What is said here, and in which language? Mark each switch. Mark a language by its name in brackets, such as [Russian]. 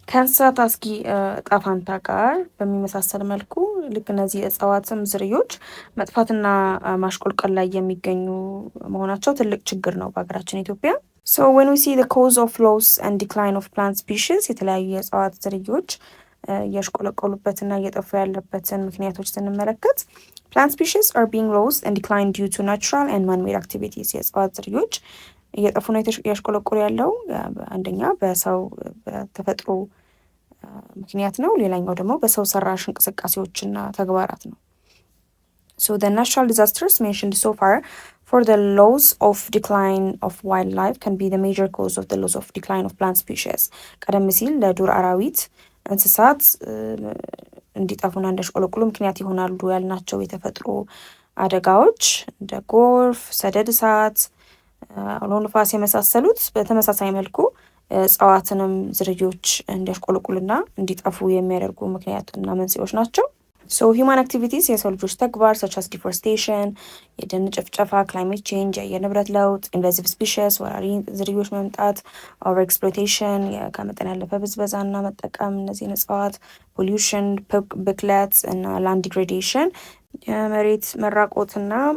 [Amharic] ከእንስሳት አስጊ ዕጣ ፈንታ ጋር በሚመሳሰል መልኩ ልክ እነዚህ እጽዋትም ዝርዮች መጥፋትና ማሽቆልቆል ላይ የሚገኙ መሆናቸው ትልቅ ችግር ነው በሀገራችን ኢትዮጵያ። [English] So when we see the cause of loss and decline of plant species, [Amharic] የተለያዩ የእጽዋት ዝርዮች እያሽቆለቆሉበትና እየጠፉ ያለበትን ምክንያቶች ስንመለከት [English] plant species are being lost and declined due to natural and man-made activities. [Amharic] የእጽዋት ዝርዮች እየጠፉ ነው እያሽቆለቆሉ ያለው አንደኛ በሰው በተፈጥሮ ምክንያት ነው። ሌላኛው ደግሞ በሰው ሰራሽ እንቅስቃሴዎችና ተግባራት ነው። [English] So the natural disasters mentioned so far for the loss of decline of wildlife can be the major cause of the loss of decline of plant species. [Amharic] ቀደም ሲል ለዱር አራዊት እንስሳት እንዲጠፉና እንዲያሽቆለቁሉ ምክንያት ይሆናሉ ያልናቸው የተፈጥሮ አደጋዎች እንደ ጎርፍ፣ ሰደድ እሳት፣ አውሎ ንፋስ የመሳሰሉት በተመሳሳይ መልኩ እጽዋትንም ዝርዮች እንዲያሽቆለቁሉና እንዲጠፉ የሚያደርጉ ምክንያትና መንስኤዎች ናቸው። [English] So human activities [Amharic] የሰው ልጆች ተግባር [English] such as deforestation [Amharic] የደን ጭፍጨፋ፣ climate change የአየር ንብረት ለውጥ፣ [English] invasive species [Amharic] ወራሪ ዝርዮች መምጣት፣ [English] over exploitation [Amharic] ከመጠን ያለፈ ብዝበዛና መጠቀም እነዚህን እጽዋት፣ pollution ብክለት እና [English] land degradation [Amharic] የመሬት መራቆትና